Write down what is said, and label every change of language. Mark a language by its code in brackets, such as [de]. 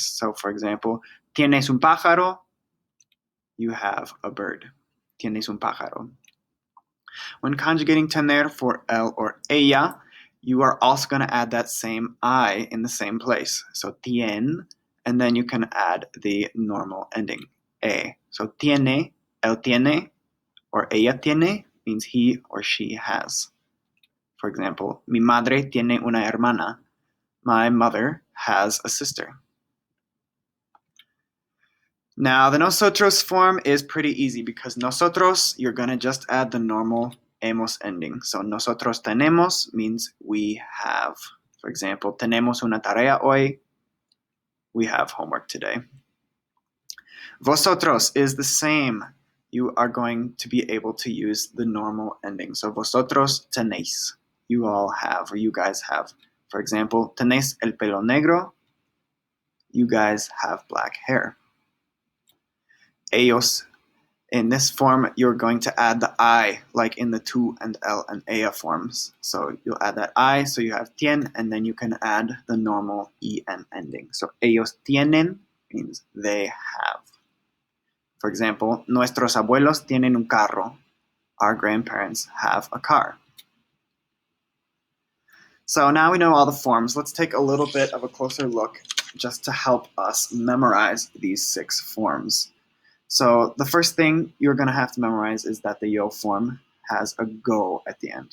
[en] So for example, [es] tienes un pájaro, [en] you have a bird. [es] Tienes un pájaro. [en] When conjugating tener for él or ella, you are also going to add that same I in the same place. So tien, and then you can add the normal ending, e. So tiene, él tiene, or ella tiene means he or she has. For example, [es] mi madre tiene una hermana. [en] My mother has a sister. Now, the nosotros form is pretty easy because nosotros, you're going to just add the normal hemos ending. So nosotros tenemos means we have. For example, [es] tenemos una tarea hoy. [en] We have homework today. Vosotros is the same. You are going to be able to use the normal ending. So vosotros tenéis. You all have, or you guys have. For example, [es] tenéis el pelo negro. [en] You guys have black hair. Ellos, in this form, you're going to add the I, like in the tú and el and ella forms. So you'll add that I, so you have tien, and then you can add the normal en ending. So ellos tienen means they have. For example, [es] nuestros abuelos tienen un carro. [en] Our grandparents have a car. So now we know all the forms. Let's take a little bit of a closer look just to help us memorize these 6 forms. So the first thing you're going to have to memorize is that the yo form has a go at the end.